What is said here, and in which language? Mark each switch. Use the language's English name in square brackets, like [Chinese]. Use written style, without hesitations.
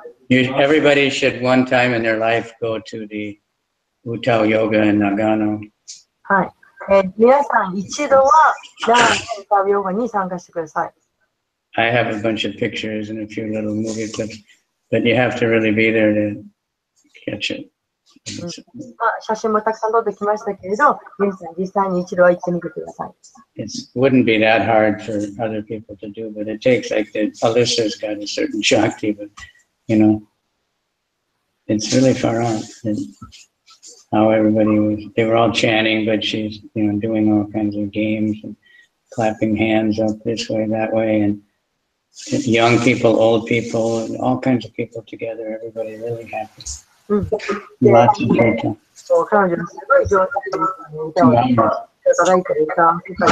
[English] Everybody should one time in their life go to the Utao Yoga in Nagano. [Japanese] はい。皆さん一度は長野の歌ヨガに参加してください。 [English] I have a bunch of pictures and a few little movie clips, but you have to really be there to catch it. [Japanese] まあ、写真もたくさん撮ってきましたけれど、皆さん実際に一度は行ってみてください。 [English] It wouldn't be that hard for other people to do, but it takes like Alyssa's got a certain Shakti, but you know, it's really far out. And how they were all chanting, but she's, you know, doing all kinds of games and clapping hands up this way, that way, and young people, old people, and all kinds of people together, everybody really happy. Lots of people. [Japanese] 彼女のすごい上手に歌をいただいてる歌。